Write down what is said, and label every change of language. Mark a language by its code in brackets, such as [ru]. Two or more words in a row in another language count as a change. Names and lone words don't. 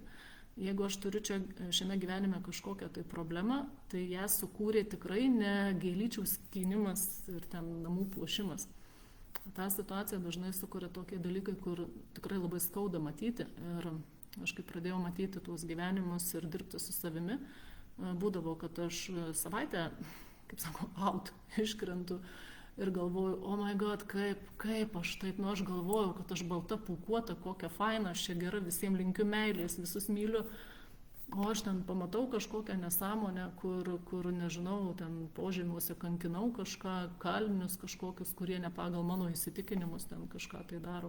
[lt] Jeigu aš turiu čia šiame gyvenime kažkokią tai problemą, tai ją sukūrė tikrai ne gėlyčių skynimas ir ten namų puošimas. Ta situacija dažnai sukuria tokie dalykai, kur tikrai labai skauda matyti. Ir aš kai pradėjau matyti tuos gyvenimus ir dirbti su savimi, būdavo, kad aš savaitę, kaip sako, out iškrentu ir galvoju, [en] oh my god, [lt] kaip aš taip, aš galvojau, kad aš balta pūkuota, kokia faina, aš čia gera, visiems linkiu meilės, visus myliu, o aš ten pamatau kažkokią nesąmonę, kur nežinau, ten požemiuose kankinau kažką, kalinius kažkokius, kurie ne pagal mano įsitikinimus ten kažką tai daro.